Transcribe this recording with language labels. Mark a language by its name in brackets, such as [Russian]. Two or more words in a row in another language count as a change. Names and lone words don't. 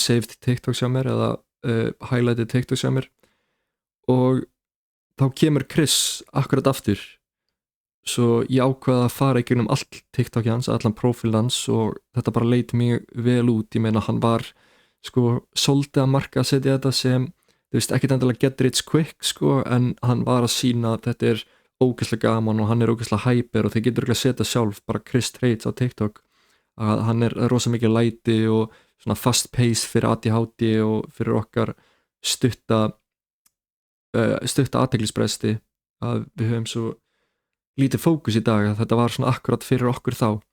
[English] saved TikToks [Icelandic] hjá mér eða [English] highlighted TikToks [Icelandic] hjá mér og þá kemur Chris akkurat aftur svo ég ákvaði að fara í gegnum allt TikTok hans, allan prófíl hans og þetta bara leit mjög vel út, ég meina hann var svolítið að marka að setja þetta sem þú veist, ekkert endilega [English] get rich quick [Icelandic] en hann var að sína að þetta er ógeðslega gaman og hann er ógeðslega hyper og þið getur ekki að setja sjálf bara Chris Traits á TikTok að hann er rosa mikið læti og svona [English] fast pace [Icelandic] fyrir ADHD og fyrir okkar stutta athyglisbresti að við höfum svo lítið fókus í dag að þetta var svona akkurat fyrir okkur þá.